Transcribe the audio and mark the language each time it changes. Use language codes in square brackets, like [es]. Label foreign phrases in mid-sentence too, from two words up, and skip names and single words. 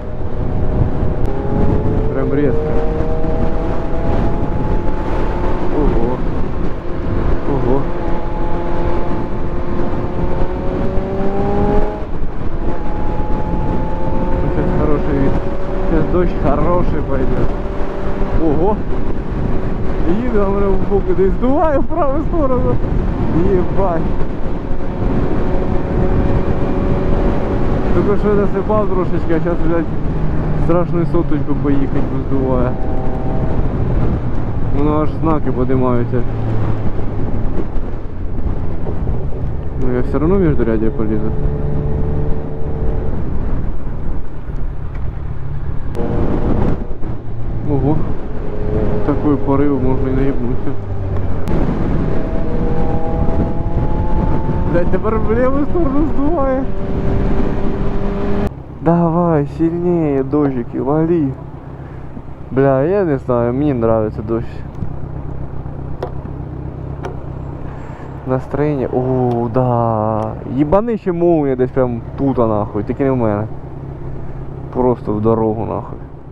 [ru] Прям резко. Ого. Ого. Сейчас хороший вид. Сейчас дождь хороший пойдет. Ого. [uk] Їду, а мене в боку десь здуває в праву сторону. Єбать. Только що насипав трошечки, а зараз, блядь, страшну соточку поїхати здуває. Воно аж знаки подимаються. [ru] Ну я все равно междурядье полезу. Ого. Такой порыв, можно и наебнуться. Блядь, тепер в левую сторону сдувает. Давай, сильнее, дождики, вали. Бля, я не знаю, мне нравится дождь. Настроение, о, да. Ебанище молния десь прям тут, нахуй, [uk] тільки не в мене. [ru] Просто в дорогу, нахуй.